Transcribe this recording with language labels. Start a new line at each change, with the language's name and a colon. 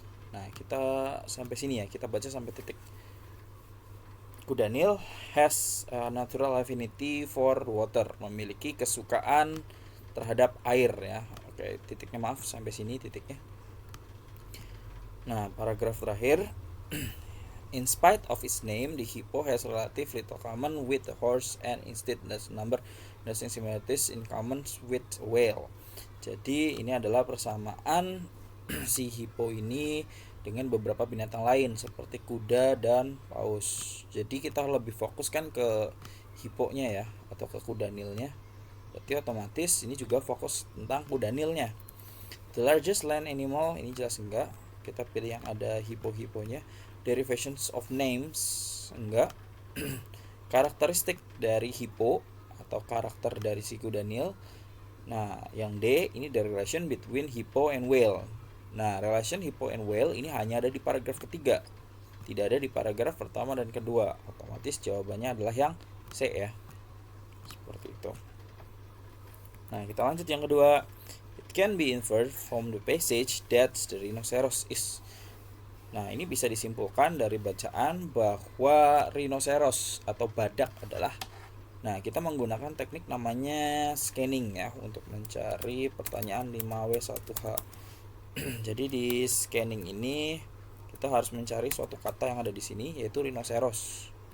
Indonesian: Nah, kita sampai sini ya, kita baca sampai titik. Kuda Nil has a natural affinity for water, memiliki kesukaan terhadap air ya. Oke, titiknya maaf sampai sini titiknya. Nah, paragraf terakhir.
English: In spite of its name, the hippo has relatively little common with the horse and instead there's number interesting similarities in common with whale.
Indonesian: Jadi ini adalah persamaan si hippo ini dengan beberapa binatang lain seperti kuda dan paus. Jadi kita lebih fokuskan ke hipponya ya atau ke kuda nilnya. Berarti otomatis ini juga fokus tentang kuda nilnya.
English: The largest land animal,
Indonesian: ini jelas enggak. Kita pilih yang ada hippo-hipponya.
English: Derivations of names,
Indonesian: enggak. Karakteristik dari hippo atau karakter dari si kuda nil. Nah, yang D ini
English: the relation between hippo and whale.
Indonesian: Nah,
English: relation hippo and whale
Indonesian: ini hanya ada di paragraf ketiga. Tidak ada di paragraf pertama dan kedua. Otomatis jawabannya adalah yang C ya. Seperti itu. Nah, kita lanjut yang kedua.
English: It can be inferred from the passage that the rhinoceros is.
Indonesian: Nah, ini bisa disimpulkan dari bacaan bahwa rhinoceros atau badak adalah. Nah, kita menggunakan teknik namanya scanning ya untuk mencari pertanyaan 5W1H. Jadi di scanning ini kita harus mencari suatu kata yang ada di sini yaitu rhinoceros.